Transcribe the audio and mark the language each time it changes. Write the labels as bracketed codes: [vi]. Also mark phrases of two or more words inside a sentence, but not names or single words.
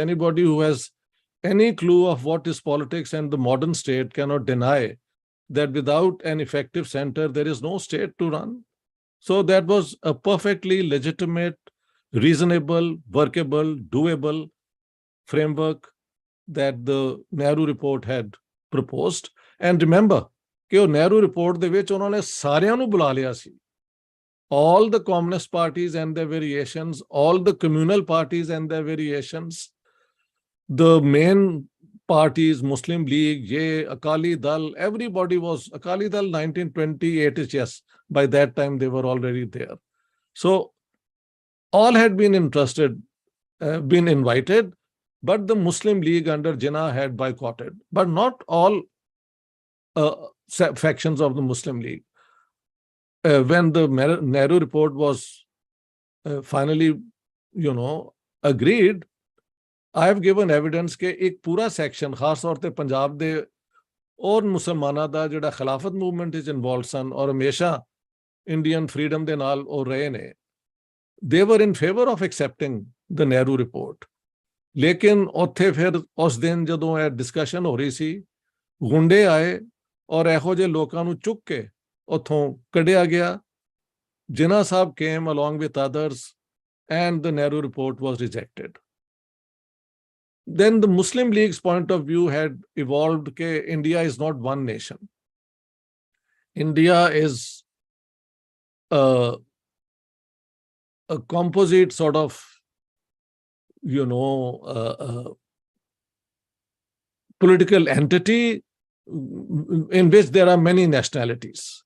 [en] Anybody who has any clue of what is politics and the modern state cannot deny that without an effective center, there is no state to run. So that was a perfectly legitimate, reasonable, workable, doable framework that the Nehru report had proposed. And remember, [pa] कि ਉਹ Nehru report ਦੇ ਵਿੱਚ ਉਹਨਾਂ ਨੇ ਸਾਰਿਆਂ ਨੂੰ ਬੁਲਾ ਲਿਆ ਸੀ. [en] All the communist parties and their variations, all the communal parties and their variations, the main parties, Muslim League, Akali Dal, everybody was, Akali Dal 1928 is, yes, by that time they were already there. So all had been interested, been invited, but the Muslim League under Jinnah had boycotted, but not all factions of the Muslim League. When the Nehru report was finally, agreed, I have given evidence [pa] ਕਿ ਏਕ ਪੂਰਾ section, ਖਾਸ ਤੌਰ ਪੇ ਪੰਜਾਬ ਦੇ ਔਰ ਮੁਸਲਮਾਨਾ ਦਾ ਜਿਹੜਾ ਖ਼ਿਲਾਫ਼ਤ ਮੂਵਮੈਂਟ ਇਚ ਇਨਵੌਲਵ ਸਨ ਔਰ ਹਮੇਸ਼ਾ [en] Indian freedom [pa] ਦੇ ਨਾਲ ਓ ਰਹੇ ਨੇ, [en] they were in favor of accepting the Nehru report. [pa] ਲੇਕਿਨ ਉੱਥੇ ਫਿਰ ਉਸ ਦਿਨ ਜਦੋਂ ਇਹ ਡਿਸਕਸ਼ਨ ਹੋ ਰਹੀ ਸੀ, ਗੁੰਡੇ ਆਏ ਔਰ ਇਹੋ ਜਿਹੇ ਲੋਕਾਂ ਨੂੰ ਚੁੱਕ ਕੇ ਉੱਥੋਂ ਕੱਢਿਆ ਗਿਆ. [en] Jinnah Sahab came along with others and the Nehru report was rejected. Then the Muslim League's point of view had evolved that India is not one nation. India is a composite sort of, political entity in which there are many nationalities.